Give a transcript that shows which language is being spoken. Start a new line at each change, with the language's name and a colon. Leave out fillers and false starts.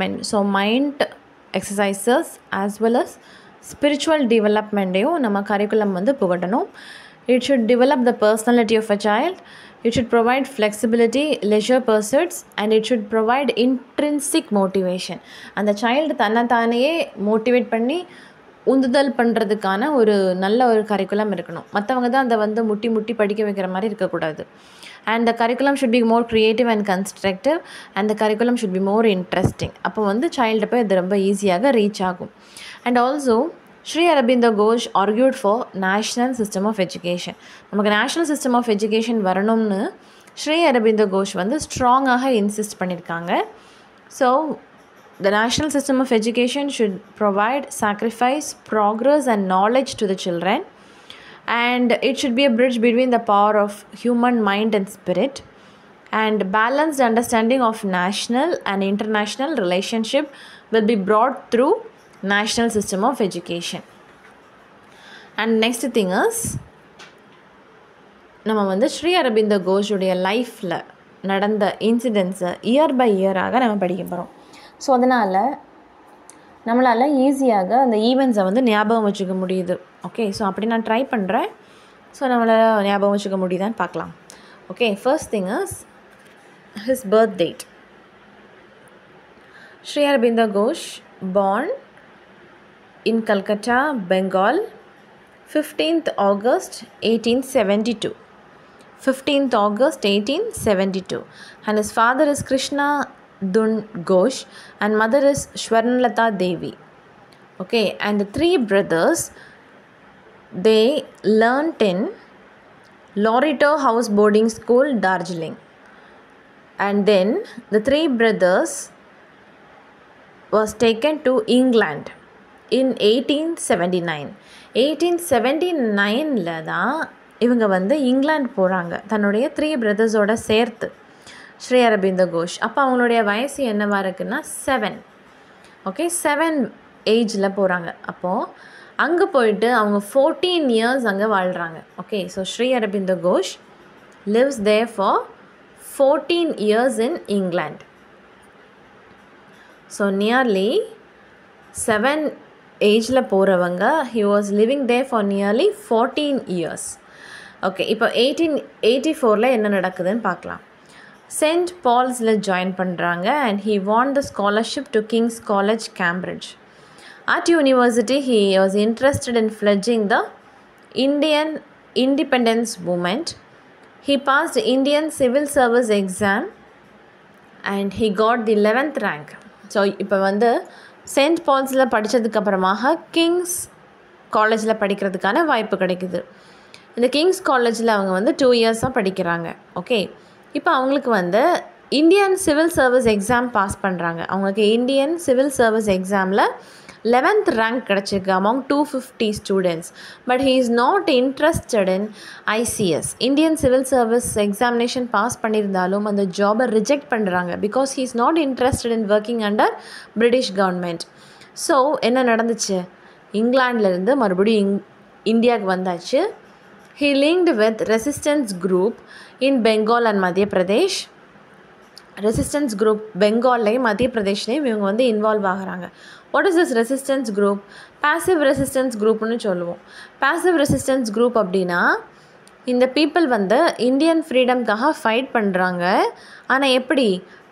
Tamil: So
English: mind exercises as well as spiritual
Tamil: டெவலப்மெண்ட்டையும் நம்ம curriculum புகட்டணும்.
English: It should develop the personality of a child. It should provide flexibility, leisure pursuits, and it should provide intrinsic motivation.
Tamil: அந்த child தன்னைத்தானையே motivate பண்ணி உந்துதல் பண்ணுறதுக்கான ஒரு நல்ல ஒரு curriculum இருக்கணும். மற்றவங்க தான் அதை முட்டி படிக்க வைக்கிற மாதிரி இருக்கக்கூடாது.
English: And the curriculum should be more creative and constructive, and the curriculum should be more interesting.
Tamil: அப்போ சைல்டு போய் அது ரொம்ப ஈஸியாக ரீச் ஆகும்.
English: And also Sri Aurobindo Ghose argued for national system of education.
Tamil: நமக்கு
English: national system of education
Tamil: வரணும்னு Sri Aurobindo Ghose ஸ்ட்ராங்காக insist பண்ணியிருக்காங்க.
English: So the national system of education should provide sacrifice, progress and knowledge to the children, and it should be a bridge between the power of human mind and spirit, and balanced understanding of national and international relationship will be brought through national system of education. And next thing is
Tamil: நம்ம ஸ்ரீ அரபிந்தோ கோஷுடைய லைஃப்பில் நடந்த இன்சிடென்ட்ஸை year by இயராக நம்ம படிக்க போகிறோம். So அதனால் நம்மளால் ஈஸியாக அந்த ஈவெண்ட்ஸை ஞாபகம் வச்சுக்க முடியுது. ஓகே, ஸோ அப்படி நான் ட்ரை பண்ணுறேன். ஸோ நம்மளால் ஞாபகம் வச்சுக்க முடியுதான்னு பார்க்கலாம்.
English: Okay, first thing is his birth date. Sri Aurobindo Ghose born in Calcutta, Bengal, 15th August 1872. 15th August 1872. And his father is Krishna Dun Ghose and mother is Shwarnalata Devi. Okay, and the three brothers, they learnt in Lorito House Boarding School, Darjeeling. And then the three brothers was taken to England in 1879.
Tamil: 1879 தான் இவங்க இங்கிலாந்து போகிறாங்க தன்னுடைய 3 பிரதர்ஸோட சேர்த்து ஸ்ரீ அரபிந்தோ கோஷ். அப்போ அவங்களுடைய வயசு என்னவா இருக்குன்னா 7. ஓகே, 7 ஏஜில் போகிறாங்க. அப்போது அங்கே போயிட்டு அவங்க 14 இயர்ஸ் அங்கே வாழ்கிறாங்க.
English: Okay, so Shri Aurobindo Ghose lives there for 14 years in England. So nearly 7
Tamil: ஏஜில் போகிறவங்க
English: he was living there for nearly 14 years.
Tamil: Okay, இப்போ 1884 என்ன நடக்குதுன்னு பார்க்கலாம். சென்ட் பால்ஸில் ஜாயின் பண்ணுறாங்க
English: and he won the scholarship to King's College, Cambridge. At university he was interested in fledging the Indian independence movement. He passed the Indian civil service exam and he got the 11th rank.
Tamil: So இப்போ send பால்ஸில் படித்ததுக்கப்புறமாக Kings காலேஜில் படிக்கிறதுக்கான வாய்ப்பு கிடைக்குது. இந்த Kings காலேஜில் அவங்க 2 இயர்ஸாக படிக்கிறாங்க. ஓகே, இப்போ அவங்களுக்கு Indian civil service exam pass பண்ணுறாங்க. அவங்களுக்கு இந்தியன் சிவில் சர்வீஸ் எக்ஸாமில் 11th rank கிடச்சிருக்கு
English: among 250 students. But he is not interested in ICS. Indian Civil Service Examination pass
Tamil: பண்ணியிருந்தாலும் அந்த ஜாபை ரிஜெக்ட் பண்ணுறாங்க
English: because he is not interested in working under British government.
Tamil: So என்ன நடந்துச்சு, இங்கிலாந்துலேருந்து மறுபடியும் இந்தியாவுக்கு வந்தாச்சு.
English: He linked with resistance group in Bengal and Madhya Pradesh.
Tamil: Resistance group பெங்கால்லையும் மத்திய பிரதேஷ்லேயும் இவங்க இன்வால்வ் ஆகிறாங்க.
English: What is this resistance group? Passive resistance குரூப்னு
Tamil: சொல்லுவோம். Passive resistance group அப்படின்னா இந்த பீப்புள் இந்தியன் ஃப்ரீடம்காக ஃபைட் பண்ணுறாங்க. ஆனால் எப்படி?